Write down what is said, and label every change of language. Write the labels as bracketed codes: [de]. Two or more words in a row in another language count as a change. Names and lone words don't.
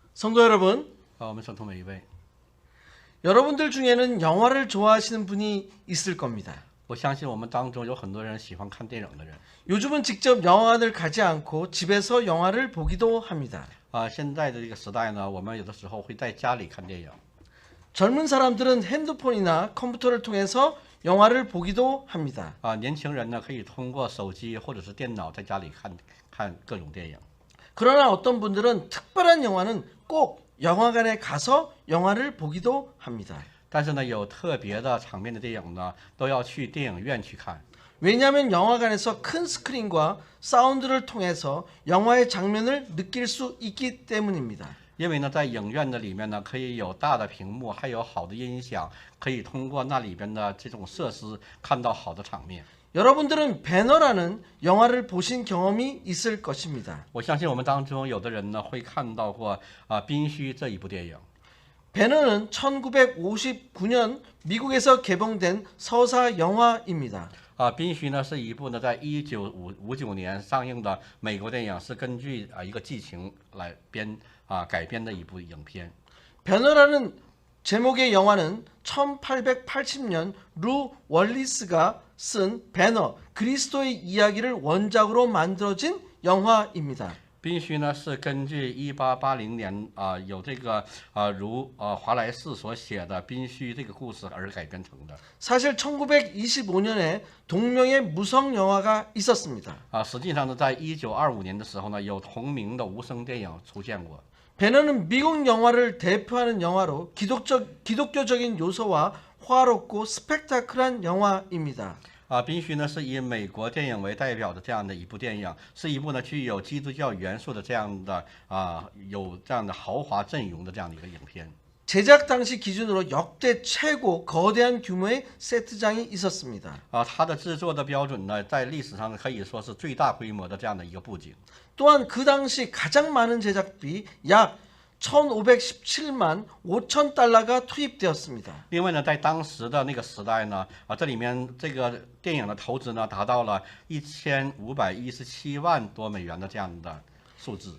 [ko] 성도 여러분, [zh] 我们圣徒每一位， [ko] 여러분들 중에는 영화를 좋아하시는 분이 있을 겁니다. [zh] 我相信我们当中有很多人喜欢看电影的人 [ko] 요즘은 직접 영화관을 가지 않고 집에서 영화를 보기도 합니다. [zh] 现在的这个时代呢，我们有的时候会在家里看电影 [ko] 젊은 사람들은 핸드폰이나 컴퓨터를 통해서 영화를 보기도 합니다. [zh] 年轻人呢可以通过手机或者是电脑在家里看各种电影 [ko] 그러나 어떤 분들은 특별한 영화는 꼭 영화관에 가서 영화를 보기도 합니다. [zh] 但是呢，有特别的场面的电影呢，都要去电影院去看 [ko] 왜냐하면 영화관에서 큰 스크린과 사운드를 통해서 영화의 장면을 느낄 수 있기 때문입니다. [zh] 因为呢，在影院的里面呢，可以有大的屏幕，还有好的音响，可以通过那里边的这种设施看到好的场面。 [ko] 여러분들은 배너라는 영화를 보신 경험이 있을 것입니다. [zh] 我相信我们当中有的人呢会看到过宾虚这一部电影。 [ko] 배너는 1959년 미국에서 개봉된 서사 영화입니다. [zh] 宾虚呢是一部呢在1959年上映的美国电影，是根据一个剧情来改编的一部影片。 [ko] 배너라는 제목의 영화는 1880년 루 월리스가 쓴 배너 그리스도의 이야기를 원작으로 만들어진 영화입니다. [zh] 宾虚呢是根据1880年有这个华莱士所写的宾虚这个故事而改编成的。 [ko] 사실 1925년에 동명의 무성 영화가 있었습니다. [zh] 实际上呢，在1925年的时候呢，有同名的无声电影出现过。 [ko] 배너는 미국 영화를 대표하는 영화로 기독교적인 요소와 화롭고 스펙타클한 영화입니다. [zh] 宾虚呢是以美国电影为代表的这样的一部电影，是一部呢具有基督教元素的这样的有这样的豪华阵容的这样的一个影片。 [ko] 제작 당시 기준으로 역대 최고 거대한 규모의 세트장이 있었습니다. [zh] 它的制作的标准呢，在历史上可以说是最大规模的这样的一个布景。 [ko] 또한 그 당시 가장 많은 제작비 약 1,517만 5천 달러가 투입되었습니다. [zh] 另外呢，在当时的那个时代呢，这里面这个电影的投资呢，达到了1517万多美元的这样的数字。